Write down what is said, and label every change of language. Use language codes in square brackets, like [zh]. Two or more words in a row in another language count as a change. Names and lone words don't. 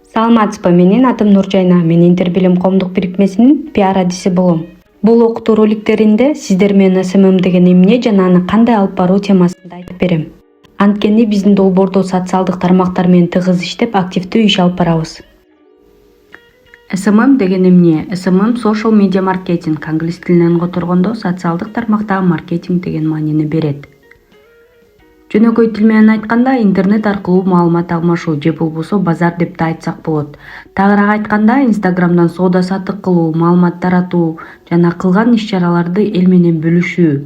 [ky] Саламатсызбы, менин атым Нуржайна. Мен Интербилим коомдук бирикмесинин пиар адиси болом. Бул окутуу роликтеринде сиздер менен СММ деген эмне жана аны кандай алып баруу темасында айтып берем. Анткени биздин долбоордо социалдык тармактар менен тыгыз иштеп, активдүү иш алып барабыз. СММ деген эмне? СММ [en] social media marketing, [ky] англис тилинен которгондо социалдык тармактагы маркетинг деген маанини берет. Жөнөкөй тил менен айтканда интернет аркылуу маалымат алмашуу же болбосо базар деп да айтсак болот. Тагыраак айтканда Инстаграмдан соода саттык кылуу, маалымат таратуу жана кылган иш-чараларды эл менен бөлүшүү.